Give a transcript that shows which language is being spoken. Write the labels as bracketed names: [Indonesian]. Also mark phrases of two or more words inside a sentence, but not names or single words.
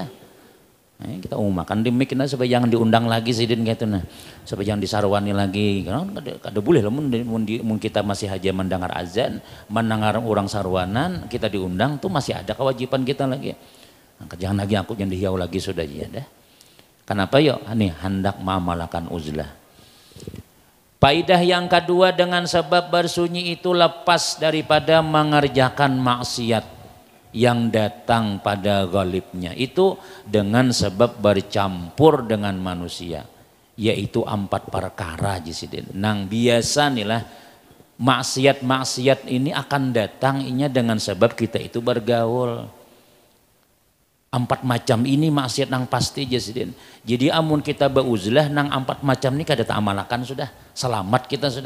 [Banjar] Kita makan di mic supaya jangan diundang lagi sidin gitu supaya jangan disarwani lagi karena kada boleh lah mun kita masih aja mendengar azan mendengar orang sarwanan kita diundang tuh masih ada kewajiban kita lagi jangan lagi aku jangan dihiau lagi sudah ya dah. Kenapa yuk nih hendak mengamalkan uzlah. [Malay] Faidah yang kedua dengan sebab bersunyi itu lepas daripada mengerjakan maksiat yang datang pada ghalibnya itu dengan sebab bercampur dengan manusia yaitu 4 perkara jisidin. [Banjar] Nang biasa nih maksiat-maksiat ini akan datang inya dengan sebab kita itu bergaul. 4 macam ini maksiat nang pasti jisidin. Jadi amun kita beuzlah nang 4 macam ini kada ta'amalakan sudah selamat kita sudah.